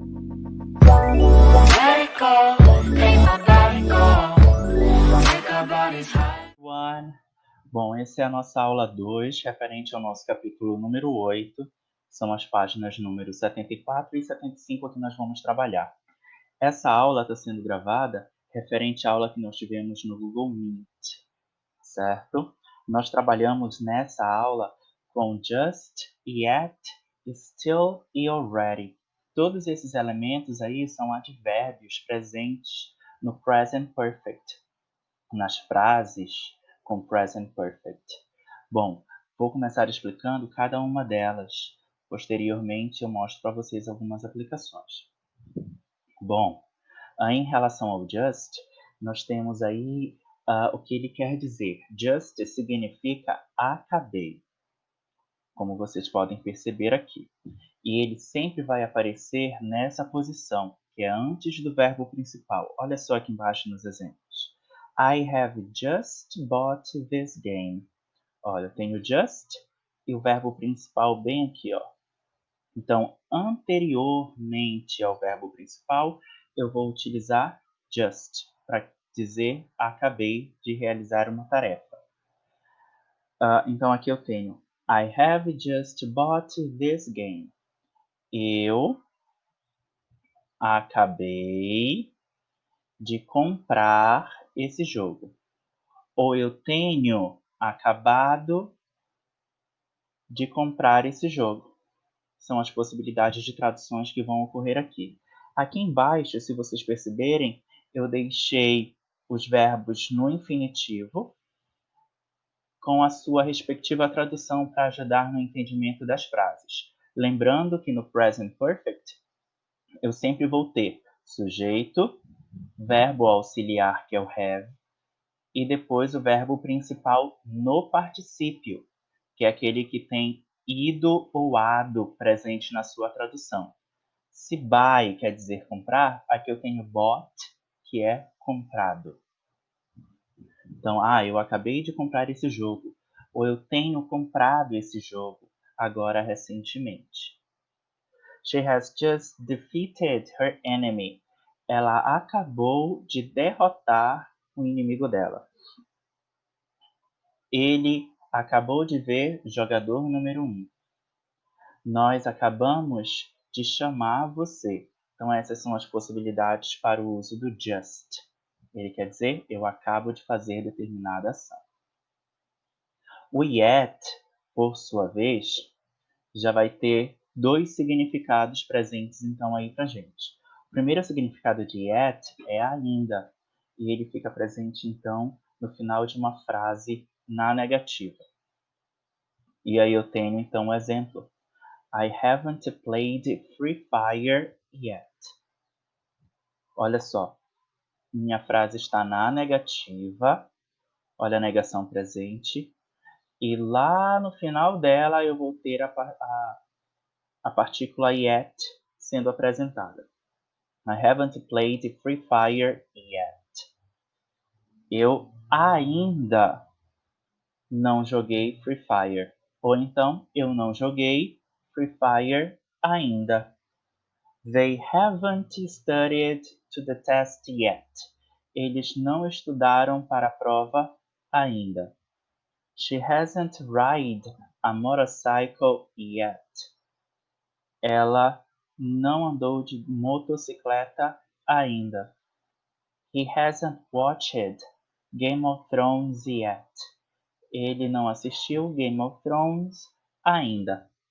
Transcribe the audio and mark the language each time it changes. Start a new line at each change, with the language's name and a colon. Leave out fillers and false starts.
English: make my body go, make our bodies high. One.
Portuguese: Bom, essa é a nossa aula 2, referente ao nosso capítulo número 8. São as páginas número 74 e 75 que nós vamos trabalhar. Essa aula está sendo gravada referente à aula que nós tivemos no Google Meet, certo? Nós trabalhamos nessa aula com just, yet, still e already. Todos esses elementos aí são advérbios presentes no present perfect, nas frases com present perfect. Bom, vou começar explicando cada uma delas. Posteriormente, eu mostro para vocês algumas aplicações. Bom, em relação ao just, nós temos aí o que ele quer dizer. Just significa acabei, como vocês podem perceber aqui. E ele sempre vai aparecer nessa posição, que é antes do verbo principal. Olha só aqui embaixo nos exemplos.
English: I have just bought this game.
Portuguese: Olha, eu tenho just e o verbo principal bem aqui, ó. Então, anteriormente ao verbo principal, eu vou utilizar just para dizer acabei de realizar uma tarefa. Então, aqui eu tenho
English: I have just bought this game.
Portuguese: Eu acabei de comprar esse jogo. Ou eu tenho acabado de comprar esse jogo. São as possibilidades de traduções que vão ocorrer aqui. Aqui embaixo, se vocês perceberem, eu deixei os verbos no infinitivo com a sua respectiva tradução para ajudar no entendimento das frases. Lembrando que no present perfect, eu sempre vou ter sujeito, verbo auxiliar, que é o have, e depois o verbo principal no particípio, que é aquele que tem ido ou ado presente na sua tradução. Se buy quer dizer comprar, aqui eu tenho bought, que é comprado. Então, eu acabei de comprar esse jogo, ou eu tenho comprado esse jogo, agora recentemente.
English: She has just defeated her enemy.
Portuguese: Ela acabou de derrotar o inimigo dela. Ele acabou de ver jogador número 1. Nós acabamos de chamar você. Então, essas são as possibilidades para o uso do just. Ele quer dizer, eu acabo de fazer determinada ação. O yet, por sua vez, já vai ter dois significados presentes então aí pra gente. O primeiro significado de yet é ainda, e ele fica presente então no final de uma frase na negativa. E aí eu tenho então um exemplo.
English: I haven't played Free Fire yet.
Portuguese: Olha só, minha frase está na negativa, olha a negação presente, e lá no final dela eu vou ter a partícula yet sendo apresentada.
English: I haven't played Free Fire yet.
Portuguese: Eu ainda não joguei Free Fire. Ou então, eu não joguei Free Fire ainda.
English: They haven't studied to the test yet.
Portuguese: Eles não estudaram para a prova ainda.
English: She hasn't ride a motorcycle yet.
Portuguese: Ela não andou de motocicleta ainda.
English: He hasn't watched Game of Thrones yet.
Portuguese: Ele não assistiu Game of Thrones ainda.